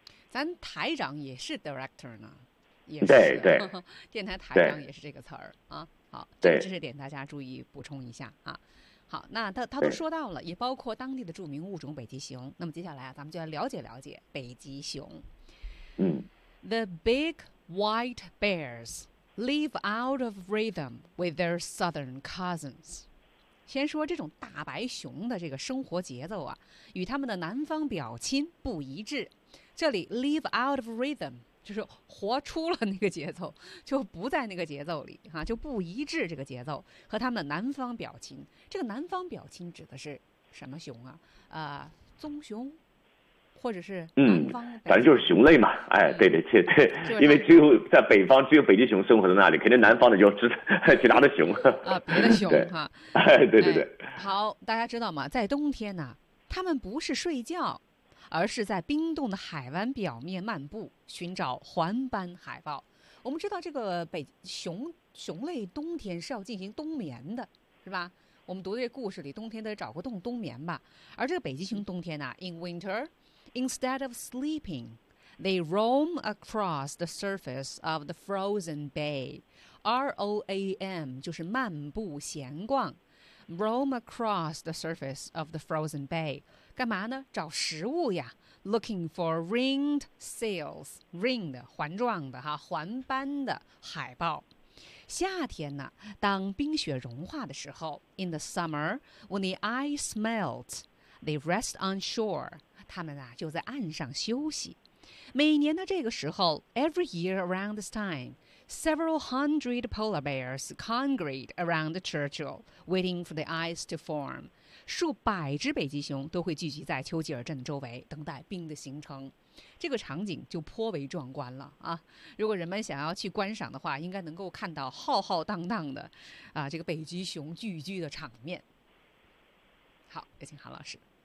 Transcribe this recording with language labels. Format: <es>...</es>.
<zh>咱台长也是 director 呢，对，电台台长也是这个词儿啊。好，对，知识点大家注意补充一下啊。好，那他都说到了，也包括当地的著名物种北极熊。那么接下来啊，咱们就来了解北极熊。</zh> <en>The big white bears。 Live out of rhythm with their southern cousins.</en> <zh>先说这种大白熊的这个生活节奏啊，与他们的南方表亲不一致。这里</zh> <en>live out of rhythm</en> <zh>就是活出了那个节奏，就不在那个节奏里哈、啊，就不一致这个节奏和他们的南方表亲。这个南方表亲指的是什么熊啊？棕熊。或者是南方，反正就是熊类嘛，对，因为只有在北方，只有北极熊生活在那里，肯定南方的就是其他的熊别的熊哈，对，好，大家知道吗？在冬天呢、啊，他们不是睡觉，而是在冰冻的海湾表面漫步，寻找环斑海豹。我们知道这个北熊类冬天是要进行冬眠的，是吧？我们读的这故事里，冬天得找个洞冬眠吧。而这个北极熊冬天呢、啊、，</zh> <en>in winter。 Instead of sleeping, they roam across the surface of the frozen bay. R-O-A-M</en> <zh>就是漫步闲逛</zh> <en>Roam across the surface of the frozen bay.</en> <zh>干嘛呢？找食物呀</zh> <en>Looking for ringed seals.</en> <zh>Ringed, 环状的哈，环斑的海豹。夏天呢，当冰雪融化的时候</zh> <en>In the summer, when the ice melts, they rest on shore.</en> <zh>他们啊就在岸上休息。每年的这个时候</zh> <en>，every year around this time, several hundred polar bears congregate around Churchill, waiting for the ice to form.</en> <zh>数百只北极熊都会聚集在丘吉尔镇周围，等待冰的形成。这个场景就颇为壮观了啊！如果人们想要去观赏的话，应该能够看到浩浩荡荡的，啊，这个北极熊聚居的场面。好，有请韩老师。</zh>